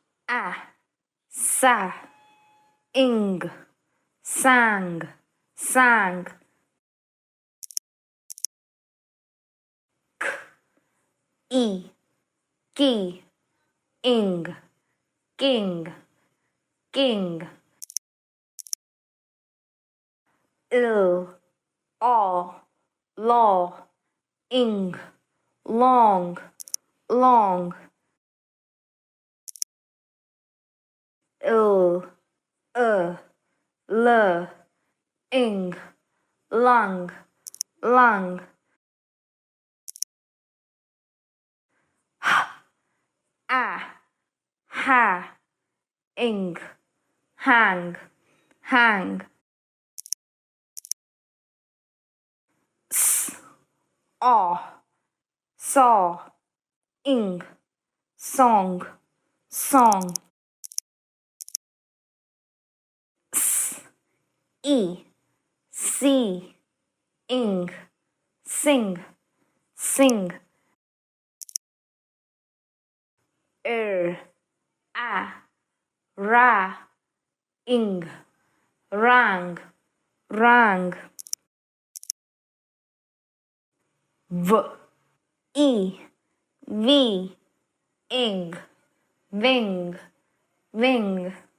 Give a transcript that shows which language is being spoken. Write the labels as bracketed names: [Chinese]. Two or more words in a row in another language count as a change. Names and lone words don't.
[English] a, sa, ing, sang, sang. K, I, ki, ing, king, king. Il, aw, law, ing, long, long. Il, l, ing, lung, lung. A, ha, ing, hang, hang. S, aw, saw, ing, song, song. S, e, see, ing, sing, sing. A, ra, ing, rang, rang. V, I, vi, ing, ving, ving.